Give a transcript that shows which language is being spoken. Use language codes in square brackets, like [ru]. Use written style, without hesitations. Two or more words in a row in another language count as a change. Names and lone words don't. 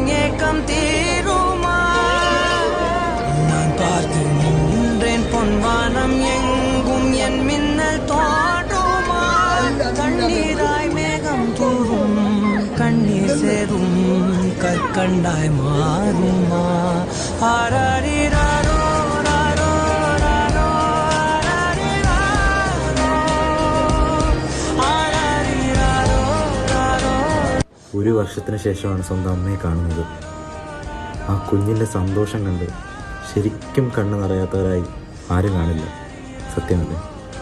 [ta] ஏக்கம் தீருமா நான் பார்த்து நின்றேன் பொன்வானம் எங்கும் என் மின்னல் தோன்றுமா கண்ணீராய் மேகம் தூரும் கண்ணீர் சேரும் கற்கண்டாய் மாறுமா ஆராரிராரோ ராரோ ராரோ ஆராரிராரோ ராரோ. [ml] ഒരു വർഷത്തിന് ശേഷമാണ് സ്വന്തം അമ്മയെ കാണുന്നത്. ആ കുഞ്ഞിൻ്റെ സന്തോഷം കണ്ട് ശരിക്കും കണ്ണ് നിറയാത്തവരായി ആരും കാണില്ല. സത്യമല്ലേ?